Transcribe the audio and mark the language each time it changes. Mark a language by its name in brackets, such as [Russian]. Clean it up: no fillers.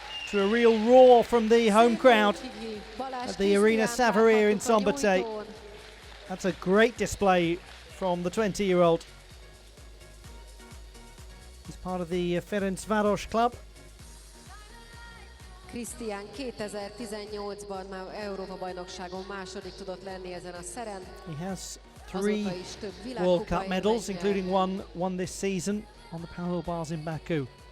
[English] To a real roar from the home crowd at the Arena Savaria in Szombathely. That's a great display from the 20-year-old. He's part of the Ferencváros club. [Hungarian] Krisztián 2018-ban már Európa-bajnokságon második tudott lenni ezen a szeren. [English] He has 3 World Cup medals, including one won this season on the parallel bars in Baku.